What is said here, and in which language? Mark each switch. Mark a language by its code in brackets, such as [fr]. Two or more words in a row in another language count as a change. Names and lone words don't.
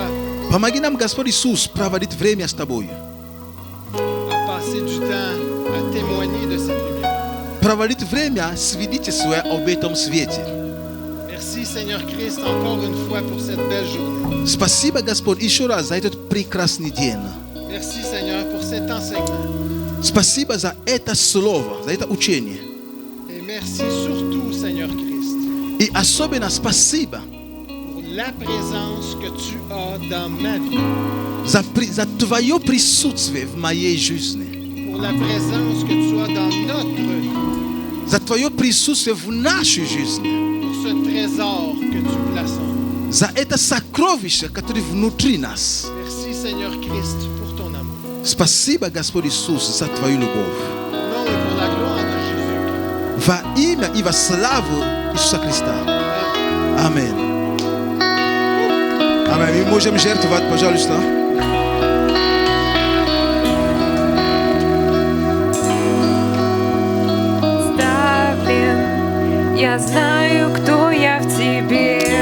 [ru] Помоги нам, Господь Иисус, проводить время с Тобой. [fr] à passer du temps à témoigner de cette lumière. [ru] Проводить время свидетельствуя об этом свете. [fr] Merci, Seigneur Christ, encore une fois pour cette belle journée. [ru] Спасибо, Господь, еще раз за этот прекрасный день. [fr] Merci, Seigneur, pour cet enseignement. [ru] Спасибо за это слово, за это учение. [fr] Et merci surtout, Seigneur Christ, [ru] И особенно спасибо [fr] pour la présence que tu as dans ma vie, [ru] за Твое присутствие в моей жизни. [fr] pour la présence que tu as dans notre vie, [ru] За Твое присутствие в нашей жизни. [fr] pour ce trésor que tu places en nous. [ru] За это сокровище, которое внутри нас. [fr] Merci, Seigneur Christ, pour ton amour. [ru] Спасибо, Господь Иисус, за Твою любовь. [fr] Au nom et pour la gloire de Jésus-Christ. [ru] Во имя и во славу Иисуса Христа. Аминь. Аминь. Мы можем жертвовать, пожалуйста. Ставлен, я знаю, кто я в тебе.